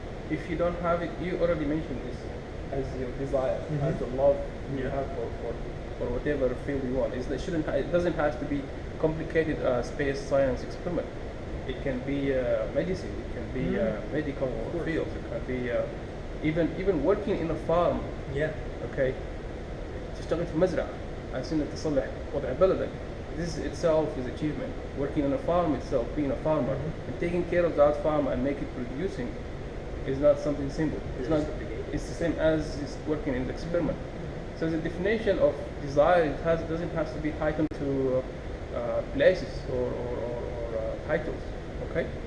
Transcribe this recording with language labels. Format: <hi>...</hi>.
<en>If you don't have it, you already mentioned this as your desire, as the love you have for whatever field you want. It doesn't have to be complicated space science experiment. It can be medicine. It can be medical field. It can be even working in a farm. Yeah. Okay.</en> <ar>تشتغل في مزرعة عشان إنك تصلح وضع بلدك.</ar> <en>This itself is achievement. Working on a farm itself, being a farmer, and taking care of that farm and make it producing, is not something simple. It's not. It's the same as is working in the experiment. So the definition of desire doesn't have to be heightened to places or titles. Okay.</en>